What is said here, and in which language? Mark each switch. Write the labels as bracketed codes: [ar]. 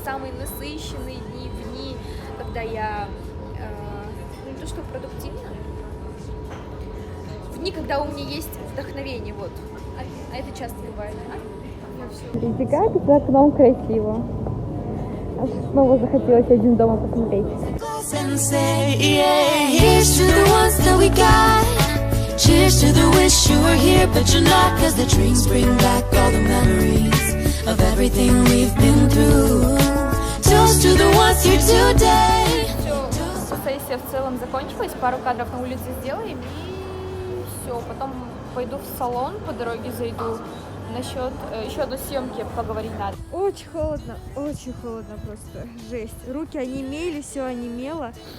[ru] Самые насыщенные дни, когда я не то что продуктивна, в дни, когда у меня есть вдохновение, вот. А это часто бывает, Смотрите, как за окном красиво. Аж снова захотелось один дома посмотреть. [en] Here's to the ones that we got. Cheers to the wish you were here, but you're not. Cause the dreams bring back all the memories of everything we've been through. Toast to the ones here today. [ru] Все, сессия в целом закончилась. Пару кадров на улице сделаем и все. Потом пойду в салон, по дороге зайду. Насчет еще одной съемки поговорить надо. Очень холодно просто, жесть. Руки онемели, все онемело.